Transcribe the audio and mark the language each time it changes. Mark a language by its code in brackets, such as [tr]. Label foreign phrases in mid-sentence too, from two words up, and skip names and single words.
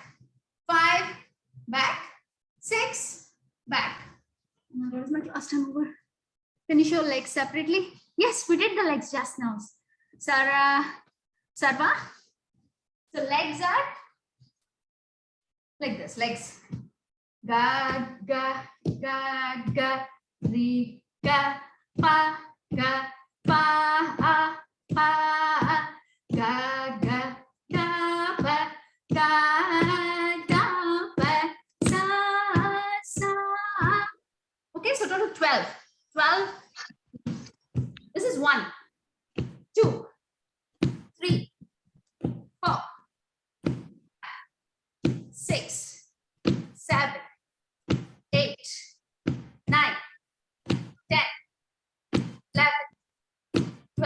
[en] 5, back. 6, back. What is my class time over? Can you show legs separately? Yes, we did the legs just now. Sarah, Sarva. So legs are like this, legs. Ga, ga, ga, ga, ri, ga, pa, ga, pa, pa, ga, ga, ga, pa, ga, ga, pa, sa, sa. Okay, so 12. 12. This is 1, 2, 3, 4, 6, 7, 8, 9, 10, 11, 12.